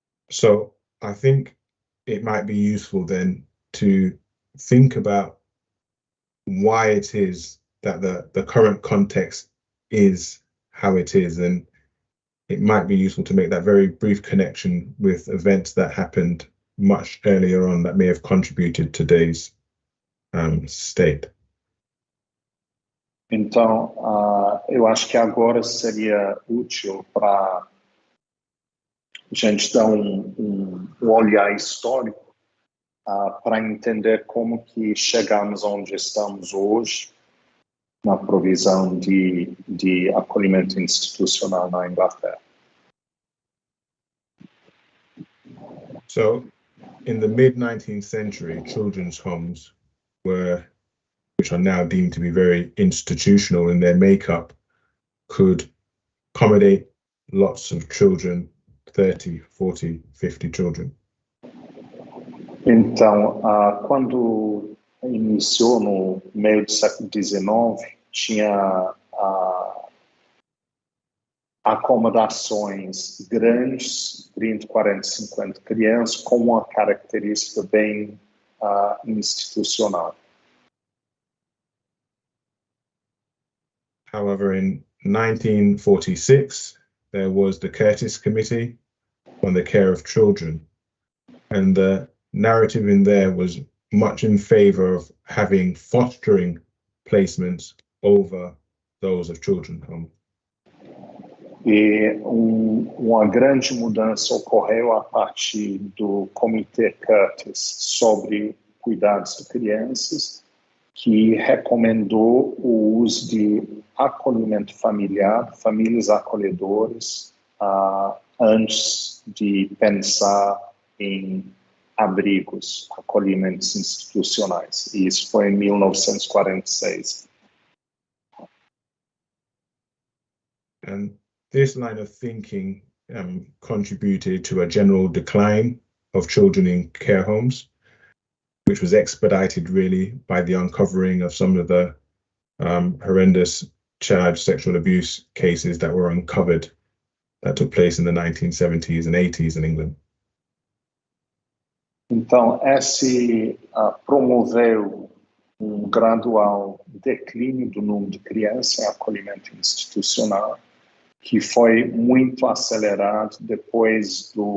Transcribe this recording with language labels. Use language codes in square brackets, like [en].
[en] So I think it might be useful then to think about why it is that the current context is how it is, and it might be useful to make that very brief connection with events that happened much earlier on that may have contributed to today's state. [pt] Então, eu acho que agora seria útil para a gente dar um olhar histórico para entender como que chegamos onde estamos hoje na provisão de acolhimento institucional na Inglaterra. [en] So, in the mid-19th century, children's homes which are now deemed to be very institutional in their makeup, could accommodate lots of children, 30, 40, 50 children. [pt] Então, quando iniciou no meio do século XIX, tinha acomodações grandes, 30, 40, 50 crianças, com uma característica bem institucional. [en] However, in 1946, there was the Curtis Committee on the Care of Children, and the narrative in there was much in favor of having fostering placements over those of children's home. [pt] E uma grande mudança ocorreu a partir do Comitê Curtis sobre cuidados de crianças, que recomendou o uso de acolhimento familiar, famílias acolhedoras, antes de pensar em abrigos, acolhimentos institucionais. E isso foi em 1946. [en] And this line of thinking contributed to a general decline of children in care homes, which was expedited really by the uncovering of some of the horrendous child sexual abuse cases that were uncovered that took place in the 1970s and 80s in England. [pt] Então, esse promoveu gradual declínio do número de crianças em acolhimento institucional, que foi muito acelerado depois